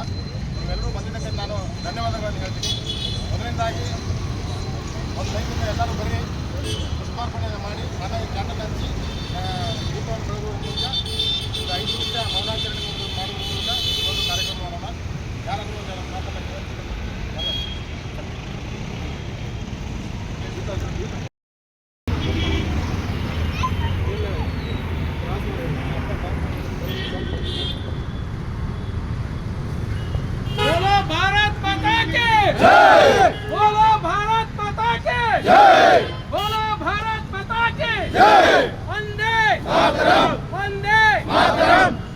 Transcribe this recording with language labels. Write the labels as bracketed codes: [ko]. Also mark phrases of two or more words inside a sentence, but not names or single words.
[kn] ನೀವೆಲ್ಲರೂ ಬಂದಿದ್ದಕ್ಕೆ ನಾನು ಧನ್ಯವಾದಗಳನ್ನು ಹೇಳ್ತೀನಿ. ಮೊದಲನೇದಾಗಿ ಒಂದು ಲೈನಿಂದ ಎಲ್ಲರೂ ಬರೀ ಪುಷ್ಪಾರ್ಪಣೆಯನ್ನು ಮಾಡಿ ಆದಾಯ ಕ್ಯಾಂಡಲ್ ಹಚ್ಚಿ ದೀಪವನ್ನು ಬೆಳಗುವ ಮೂಲಕ 5 ನಿಮಿಷ ಮೌನಾಚರಣೆ ಮಾಡುವ ಮೂಲಕ ಒಂದು ಕಾರ್ಯಕ್ರಮ ಮಾಡೋಣ. ಯಾರಾದರೂ ಒಂದು ಮಾತನ್ನು [hi] बोलो भारत माता की जय, बोलो भारत माता की जय, बोलो भारत माता की जय, वंदे मातरम, वंदे मातरम।